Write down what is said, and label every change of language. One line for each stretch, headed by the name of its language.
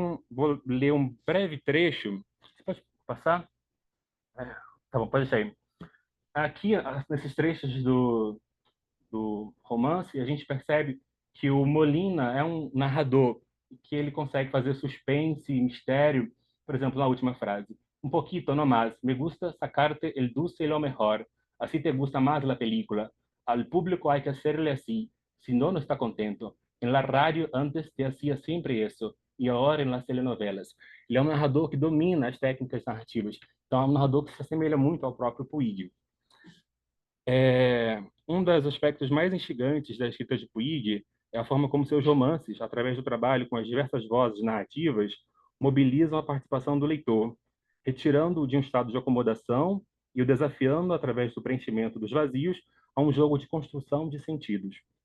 Portuguese: Vou ler um breve trecho. Você pode passar? Tá bom, pode deixar aí. Aqui, nesses trechos do romance, a gente percebe que o Molina é um narrador, que ele consegue fazer suspense e mistério, por exemplo, na última frase.
Spanish: Un poquito nomás, me gusta sacarte el dulce y lo mejor, así te gusta más la película. Al público hay que hacerle así, si no, no está contento. En la radio antes te hacía siempre eso,
Portuguese: e agora nas telenovelas. Ele é um narrador que domina as técnicas narrativas, então é um narrador que se assemelha muito ao próprio Puig. Um dos aspectos mais instigantes da escrita de Puig é a forma como seus romances, através do trabalho com as diversas vozes narrativas, mobilizam a participação do leitor, retirando-o de um estado de acomodação e o desafiando, através do preenchimento dos vazios, a um jogo de construção de sentidos.